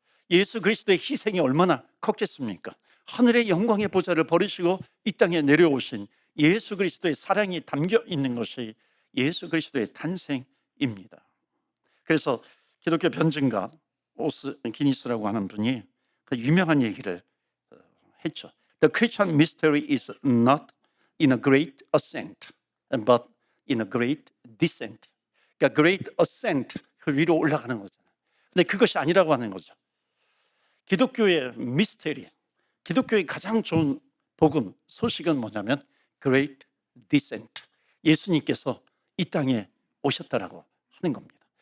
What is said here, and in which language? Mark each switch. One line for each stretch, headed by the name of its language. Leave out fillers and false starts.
Korean: 예수 그리스도의 희생이 얼마나 컸겠습니까? 하늘의 영광의 보좌를 버리시고 이 땅에 내려오신 예수 그리스도의 사랑이 담겨 있는 것이 예수 그리스도의 탄생입니다. 그래서 기독교 변증가 오스 기니스라고 하는 분이 그 유명한 얘기를 했죠.
English: The Christian mystery is not in a great ascent, but in a great descent.
Korean: 그러니까
English: great ascent,
Korean: 그 위로 올라가는 거잖아요. 근데 그것이 아니라고 하는 거죠. 기독교의 미스테리, 기독교의 가장 좋은 복음, 소식은 뭐냐면
English: great descent.
Korean: 예수님께서 이 땅에 오셨다라고 하는 겁니다.